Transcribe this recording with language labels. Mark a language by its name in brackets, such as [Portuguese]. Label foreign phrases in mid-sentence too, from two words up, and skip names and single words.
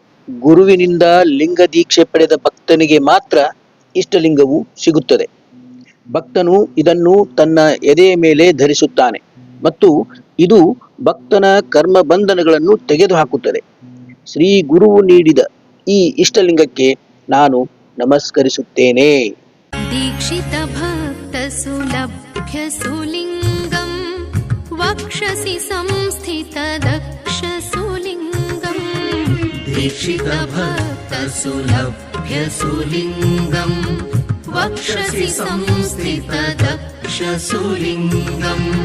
[Kannada] ಗುರುವಿನಿಂದ ಲಿಂಗ ದೀಕ್ಷೆ ಪಡೆದ ಭಕ್ತನಿಗೆ ಮಾತ್ರ ಇಷ್ಟಲಿಂಗವು ಸಿಗುತ್ತದೆ. ಭಕ್ತನು ಇದನ್ನು ತನ್ನ ಎದೆಯ ಮೇಲೆ ಧರಿಸುತ್ತಾನೆ ಮತ್ತು ಇದು ಭಕ್ತನ ಕರ್ಮ ಬಂಧನಗಳನ್ನು ತೆಗೆದುಹಾಕುತ್ತದೆ. ಶ್ರೀ ಗುರುವು ನೀಡಿದ ಈ ಇಷ್ಟಲಿಂಗಕ್ಕೆ ನಾನು ನಮಸ್ಕರಿಸುತ್ತೇನೆ. [Sanskrit] दीक्षित भक्त सुलभ्य सुलिङ्गं वक्षसि संस्थित दक्ष सुलिङ्गम् दीक्षित भक्त सुलभ्य सुलिङ्गम् वक्षसि संस्थित दक्ष सुलिङ्गम्